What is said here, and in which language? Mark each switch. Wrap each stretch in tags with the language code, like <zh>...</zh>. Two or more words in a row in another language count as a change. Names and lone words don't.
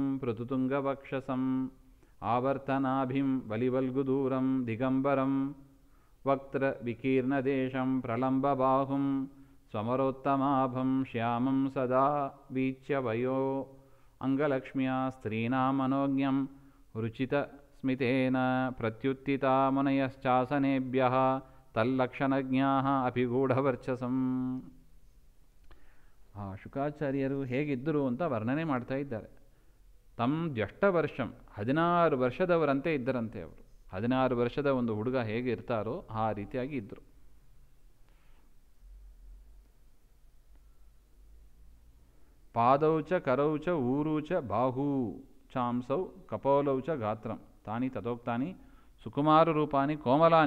<sa>ಪೃಥುತುಂಗವಕ್ಷಸಂ ಆವರ್ತನಾಭಿಂ ಬಲಿವಲ್ಗುದೂರಂ ದಿಗಂಬರಂ ವಕ್ತ್ರ ವಿಕೀರ್ಣದೇಶಂ ಪ್ರಲಂಬಬಾಹುಂ ಸ್ವಮರೋತ್ತಮಾಭಂ ಶ್ಯಾಮಂ ಸದಾ ವೀಚ್ಯ ವಯೋ ಅಂಗಲಕ್ಷ್ಮ್ಯಾ ಸ್ತ್ರೀನಾಮನೋಜ್ಞಂ ರುಚಿತ ಸ್ಮಿತೇನ ಪ್ರತ್ಯುತ್ತಿತಾ ಮುನಯಶ್ಚಾಸನೇಭ್ಯಃ ತಲ್ಲಕ್ಷಣಜ್ಞಾಃ ಅಪಿಗೂಢವರ್ಚಸಂ.</sa> <kn>ಶುಕಾಚಾರ್ಯರು ಹೇಗಿದ್ದರು ಅಂತ ವರ್ಣನೆ ಮಾಡ್ತಾ ಇದ್ದಾರೆ.</kn> <sa>ತಂ ಜ್ಯೇಷ್ಠವರ್ಷಂ,</sa> <kn>16 ವರ್ಷದವರಂತೆ ಇದ್ದರಂತೆ ಅವರು. 16 ವರ್ಷದ ಒಂದು ಹುಡುಗ ಹೇಗೆ ಇರ್ತಾರೋ ಆ ರೀತಿಯಾಗಿ ಇದ್ದರು.</kn> <sa>ಪಾದೌಚ ಕರೌಚ ಊರೂಚ ಬಾಹೂ ಚಾಂಸೌ ಕಪೋಲೌಚ ಗಾತ್ರಂ ತಾನಿ ತಥೋಕ್ತಾನಿ ಸುಕುಮಾರ ರೂಪಾನಿ ಕೋಮಲಾನಿ.</sa>